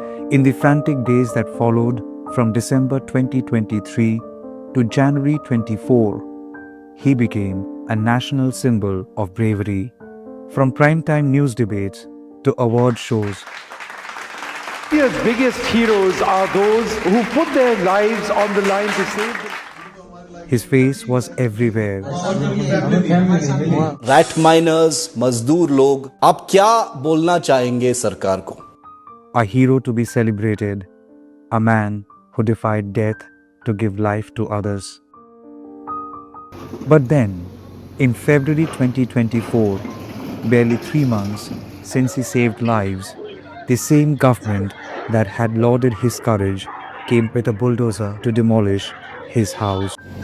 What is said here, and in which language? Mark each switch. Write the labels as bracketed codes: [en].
[en] In the frantic days that followed from December 2023 to January 24, he became a national symbol of bravery. From primetime news debates to award shows, India's biggest heroes are those who put their lives on the line to save them. his face was everywhere. [hi] Rat miners, मजदूर लोग, आप क्या बोलना चाहेंगे सरकार को? [en] A hero to be celebrated, a man who defied death to give life to others. But then, in February 2024, barely 3 months since he saved lives, the same government that had lauded his courage came with a bulldozer to demolish his house.